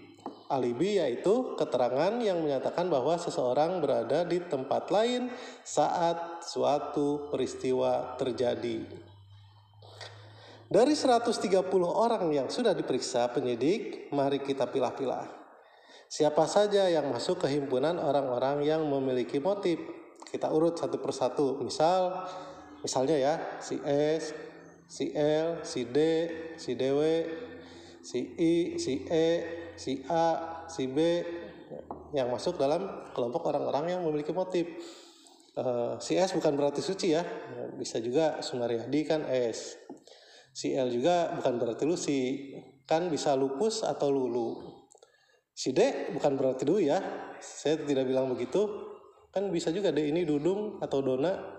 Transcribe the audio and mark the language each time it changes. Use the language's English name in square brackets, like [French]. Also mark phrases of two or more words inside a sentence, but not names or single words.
[Indonesian] Alibi yaitu keterangan yang menyatakan bahwa seseorang berada di tempat lain saat suatu peristiwa terjadi. Dari 130 orang yang sudah diperiksa penyidik, mari kita pilah-pilah. Siapa saja yang masuk ke himpunan orang-orang yang memiliki motif? Kita urut satu persatu. Misalnya ya, si S, si L, si D, si DW, si I, si E, si A, si B yang masuk dalam kelompok orang-orang yang memiliki motif. Si S bukan berarti suci ya, bisa juga Sumaryadi kan S. Si L juga bukan berarti Lucy, kan bisa lupus atau lulu. Si D bukan berarti Dwi ya, saya tidak bilang begitu, kan bisa juga D ini Dudung atau Dona.